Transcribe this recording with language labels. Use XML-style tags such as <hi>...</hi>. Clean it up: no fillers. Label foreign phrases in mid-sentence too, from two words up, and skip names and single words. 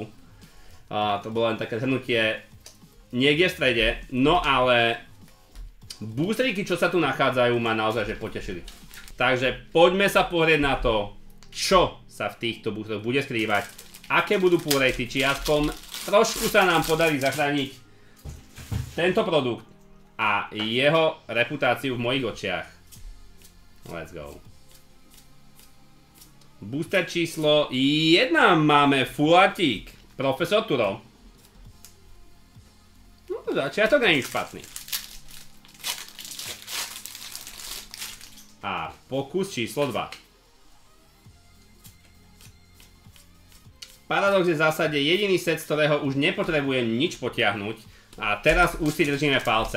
<sk>To bolo len také zhrnutie niekde v strede, no ale boostriky, čo sa tu nachádzajú, ma naozaj že potešili. Takže poďme sa pozrieť na to, čo sa v týchto boostroch bude skrývať, aké budú</sk> <en>pull ratey,</en> <sk>či aspoň trošku sa nám podarí zachrániť tento produkt a jeho reputáciu v mojich očiach.</sk> <en>Let's go.</en> <sk>Booster číslo 1 máme Fulatík, Profesor Turo. No, začiatok nie je špatný. A pokus číslo 2. Paradox je v zásade jediný set, z ktorého už nepotrebujem nič potiahnuť a teraz už si držíme palce.</sk>